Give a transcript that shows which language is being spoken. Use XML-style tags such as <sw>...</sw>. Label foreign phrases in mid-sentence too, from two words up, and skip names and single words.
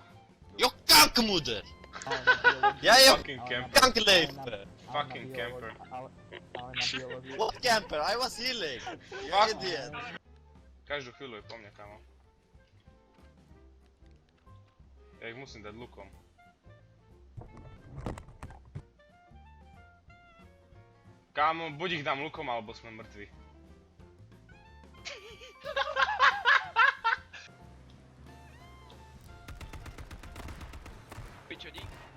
<nl>Jo kankmoeder! Jij hebt</nl> <en>Fucking camper.</en> <nl>kankerleven!</nl> <en>Fucking camper. What camper? I was healing! You Fuck. idiot!</en> <sk>Každú chvíľu je po mne, kámo. Ja ich musím dať lukom. Kámo, buď ich dám lukom, alebo sme mŕtvi. Pičo, dík.</sk>